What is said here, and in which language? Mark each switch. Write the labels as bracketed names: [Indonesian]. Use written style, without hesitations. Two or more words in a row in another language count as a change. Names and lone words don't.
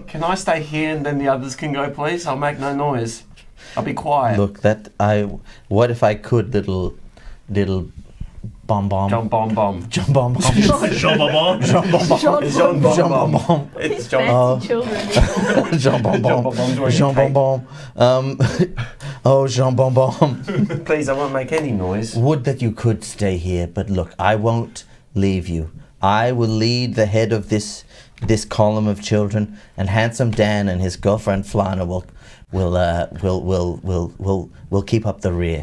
[English] Can I stay here and then the others can go, please? I'll make no noise. I'll be quiet. Look, what if I could, little bomb. Jump bomb bomb. Jump bomb. Jean Bobon. Jump bomb. Jean bomb Jump bomb. It's These John. fancy children. Jean Bon Bon. Jean Bon Bon. Oh, Jean Bon Bon. Please, I won't make any noise. Would that you could stay here, but look, I won't leave you. I will lead the head of this column of children, and Handsome Dan and his girlfriend Flana will keep up the rear.